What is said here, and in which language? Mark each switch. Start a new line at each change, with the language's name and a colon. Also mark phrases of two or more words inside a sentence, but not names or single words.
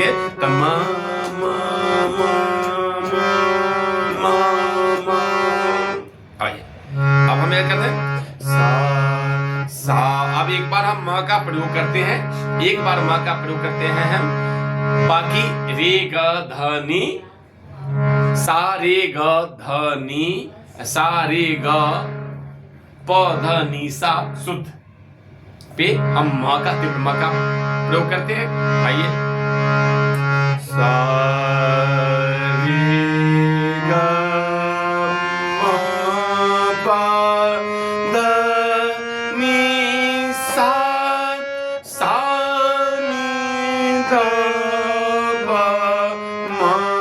Hindi: तो मा मा मा मा मा, आइए अब हम क्या करते हैं, सा सा। अब एक बार हम मा का प्रयोग करते हैं, एक बार मा का प्रयोग करते हैं हम, बाकी रे ग ध नी, सा रे ग ध नी, सा रे ग प ध नी सा शुद्ध पे हम मा का तीव्र मा का प्रयोग करते हैं। आइए, सा रे ग प ध नी सा, सा नी ध प मा